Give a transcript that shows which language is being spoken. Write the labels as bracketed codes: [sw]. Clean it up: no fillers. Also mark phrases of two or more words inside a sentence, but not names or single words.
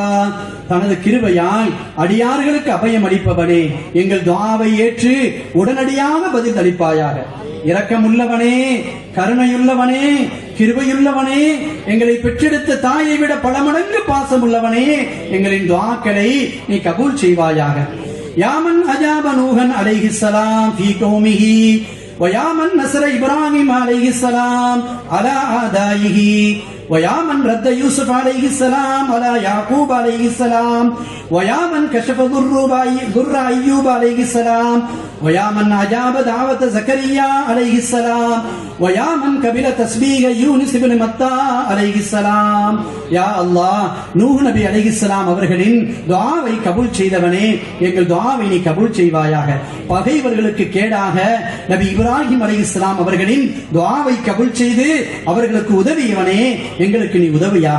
[ta] தனது கிருபையால் அடியார்களுக்கு அபயம் அளிப்பவனே, எங்கள் துஆவை ஏற்று உடனடியாக பதில் அளிப்பாயாக. இரக்கமுள்ளவனே, கருணையுள்ளவனே, கிருபையுள்ளவனே, எங்களை பெற்றெடுத்த தாயை விட பல மடங்கு பாசமுள்ளவனே, எங்களின் துஆக்களை நீ கபூல் செய்வாயாக. [ar] يا من أجاب نوحا عليه السلام في قومه ويا من نصر إبراهيم عليه السلام على أعدائه ويا من رد يوسف عليه السلام على يعقوب عليه السلام ويا من كشف ضر أيوب عليه السلام ويا من أجاب دعوة زكريا عليه السلام ويا من قبل تسبيح يونس بن متى عليه السلام. [ta] யா அல்லாஹ், நூஹ் நபி அலைஹிஸ்ஸலாம் அவர்களின் துஆவை கபூல் செய்தவனே, எங்கள் துஆவை நீ கபூல் செய்வாயாக. பகைவர்களுக்கு கேடாக நபி இப்ராஹிம் அலைஹிஸ்ஸலாம் அவர்களின் துஆவை கபூல் செய்து அவர்களுக்கு உதவியவனே, எங்களுக்கு நீ உதவியாக.